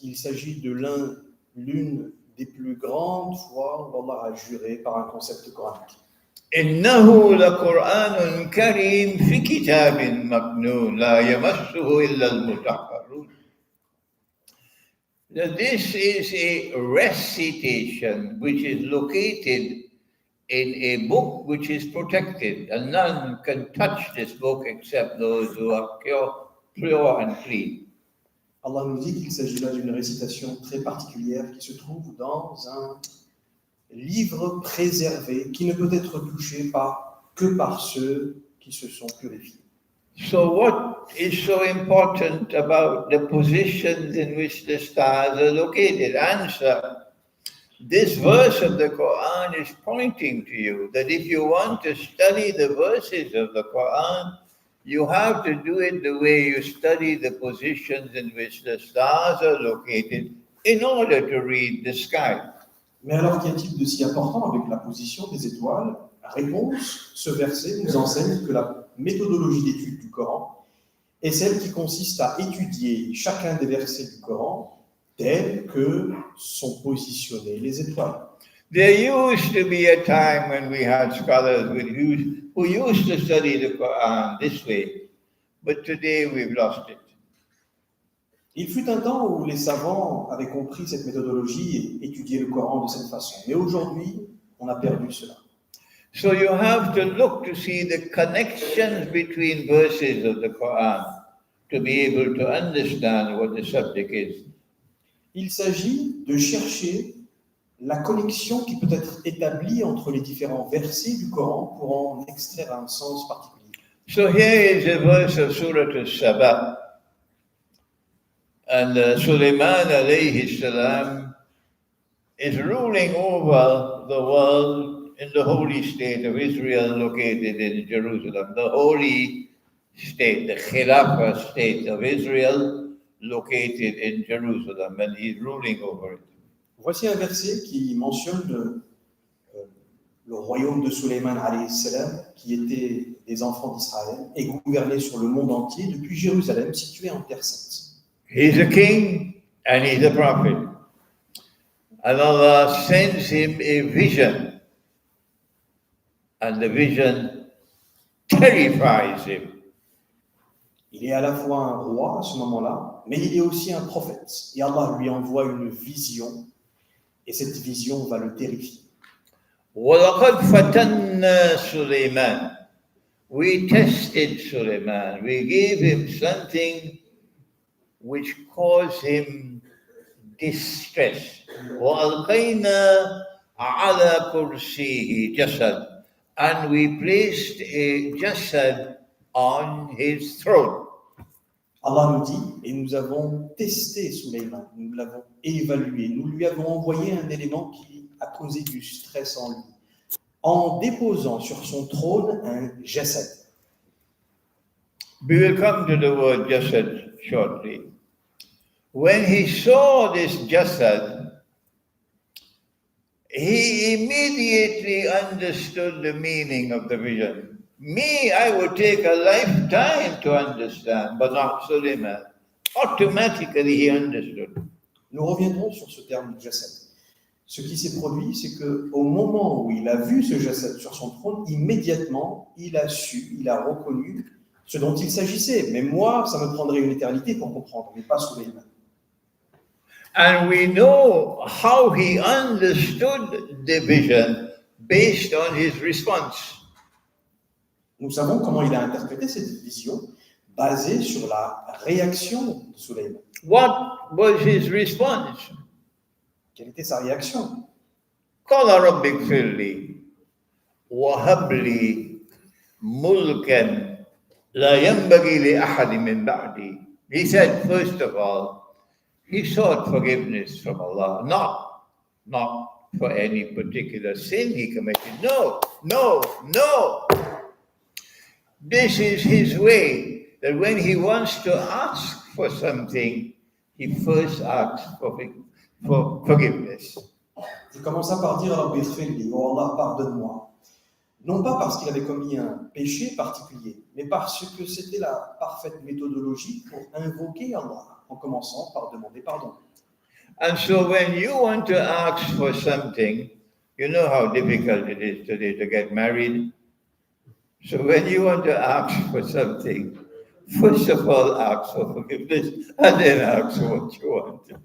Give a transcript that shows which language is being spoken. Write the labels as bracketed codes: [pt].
[fr] Il s'agit de l'une des plus grandes fois où Allah a juré par un concept coranique. [ar] إنه لقرآن كريم في كتاب مكنون لا يمسه إلا المطهرون. [en] Now this is a recitation which is located in a book which is protected, and none can touch this book except those who are pure and clean. [fr] Allah nous dit qu'il s'agit là d'une récitation très particulière qui se trouve dans un livre préservé qui ne peut être touché que par ceux qui se sont purifiés. [en] So what is so important about the positions in which the stars are located? Answer. This verse of the Quran is pointing to you that if you want to study the verses of the Quran, you have to do it the way you study the positions in which the stars are located in order to read the sky. [fr] Mais alors, qu'y a-t-il de si important avec la position des étoiles? Réponse, ce verset nous enseigne que la méthodologie d'étude du Coran est celle qui consiste à étudier chacun des versets du Coran tels que sont positionnées les étoiles. [en] There used to be a time when we had scholars who used to study the Quran this way, but today we've lost it. [fr] Il fut un temps où les savants avaient compris cette méthodologie et étudié le Coran de cette façon. Mais aujourd'hui, on a perdu cela. [en] So you have to look to see the connections between verses of the Quran to be able to understand what the subject is. [fr] Il s'agit de chercher la connexion qui peut être établie entre les différents versets du Coran pour en extraire un sens particulier. [en] So here is a verse of Surah Al-Saba. And Sulaiman alayhi salam is ruling over the world in the holy state of Israel located in Jerusalem. The holy state, the Khilafah state of Israel located in Jerusalem, and he's ruling over it. [fr] Voici un verset qui mentionne le royaume de Sulaiman alayhi salam, qui était des enfants d'Israël et gouvernait sur le monde entier depuis Jérusalem, situé en Terre Sainte. [en] He's a king and he's a prophet. And Allah sends him a vision. And the vision terrifies him. [fr] Il est à la fois un roi à ce moment-là, mais il est aussi un prophète. Et Allah lui envoie une vision, et cette vision va le terrifier. [ar] وَلَقَدْ فَتَنَّا سُلَيْمَانَ. [en] We tested Sulaiman. We gave him something which caused him distress. [ar] وَأَلْقَيْنَا عَلَى كُرْسِيهِ جَسَدٍ. [en] And we placed a jasad on his throne. [fr] Allah nous dit, et nous avons testé Sulaiman, nous l'avons évalué, nous lui avons envoyé un élément qui a causé du stress en lui, en déposant sur son trône un jasad. [en] We will come to the word jasad shortly. When he saw this jasad, he immediately understood the meaning of the vision. Me, I would take a lifetime to understand, but not Sulaiman. Automatically he understood. [fr] Nous reviendrons sur ce terme de jasad. Ce qui s'est produit, c'est qu'au moment où il a vu ce jasad sur son trône, immédiatement, il a su, il a reconnu ce dont il s'agissait. Mais moi, ça me prendrait une éternité pour comprendre, mais pas Sulaiman. [en] And we know how he understood the vision based on his response. [fr] Nous savons comment il a interprété cette vision basée sur la réaction de Sulaiman. [en] What was his response? [fr] Quelle était sa réaction? [ar] قال رب اغفر لي وهب لي ملكا لا ينبغي لأحد من بعدي. [en] He said, first of all, he sought forgiveness from Allah, not for any particular sin he committed. No. This is his way, that when he wants to ask for something, he first asks for forgiveness. [fr] Il commença par dire [ar] Rabbi Ighfirli, [fr] oh Allah, pardonne-moi. non pas parce qu'il avait commis un péché particulier, mais parce que c'était la parfaite méthodologie pour invoquer Allah, en commençant par demander pardon. [en] And so when you want to ask for something, you know how difficult it is today to get married. So when you want to ask for something, first of all ask for forgiveness and then ask for what you want.